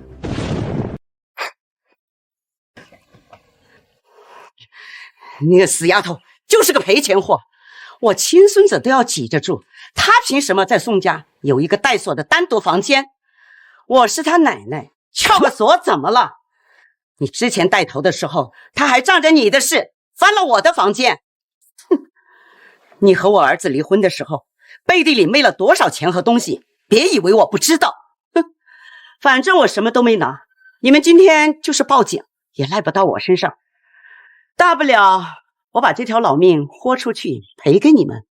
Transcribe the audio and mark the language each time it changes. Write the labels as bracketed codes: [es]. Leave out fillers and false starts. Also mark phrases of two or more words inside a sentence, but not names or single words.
[zh] 你個死丫頭就是個賠錢貨，我親孫子都要擠着住，他憑什麼在宋家有一個帶鎖的單獨房間？我是他奶奶，撬個鎖怎麼了？你之前帶頭的時候，他還仗着你的事翻了我的房間， 你和我儿子離婚的时候，背地里昧了多少钱和东西，別以為我不知道。哼，反正我什麼都沒拿，你們今天就是報警也賴不到我身上，大不了我把這條老命豁出去賠給你們。